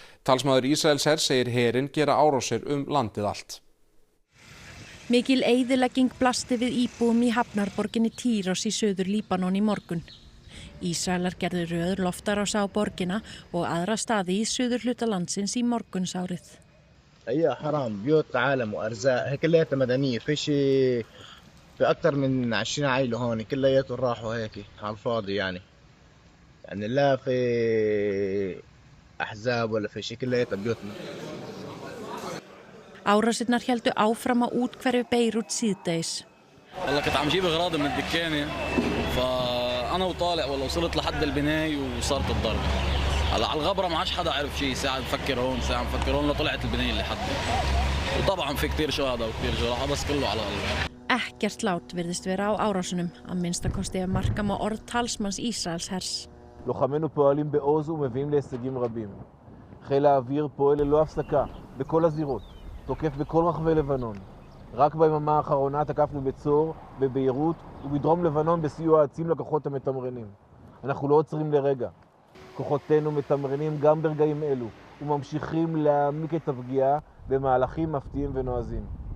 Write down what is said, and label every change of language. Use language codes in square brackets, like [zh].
[is] Talsmaður Ísraelshers segir herinn gera árásir landið allt. Mikil eyðilegging blasti við íbúum í hafnarborginni Týros í suður Líbanon í morgun. Ísraelar gerðu röð loftárásar á borgina og aðra staði í suðurhluta landsins í morgunsárið. [ar] أي حرام بيوت عالم وأرزاق هي كلياتها مدنية في أكثر من 20 عائلة هون كلياتهم راحوا هيك على الفاضي يعني لا في أحزاب ولا في شيء كلياتها بيوتنا. [is] Árásirnar héldu áfram á úthverfi Beirút síðdegis. [ar] والله كنت عم جيب أغراضي من الدكانة فأنا وطالع والله وصلت لحد البناية وصارت الضرب. على الغبرة ما عادش حدا عرف شيء ساعة بفكر هون ساعة بفكر هون لطلعت البناية اللي حدي وطبعا في كتير شهداء وكتير جراح بس كله على الله. [is] Ekkert lát virðist vera á árásunum, að minnstakosti marka má orð talsmanns Ísraelshers. [he] לוחמינו פועלים בעוז ומביאים להישגים רבים. חיל האוויר פועל ללא הפסקה בכל הזירות, תוקף בכל רחבי לבנון. רק ביממה האחרונה תקפנו בצור, בביירות ובדרום לבנון בסיוע עצים לכוחות המתמרנים. אנחנו לא עוצרים לרגע. כוחותינו מתמרנים גם ברגעים אלו וממשיכים להעמיק את הפגיעה במהלכים מפתיעים ונועזים.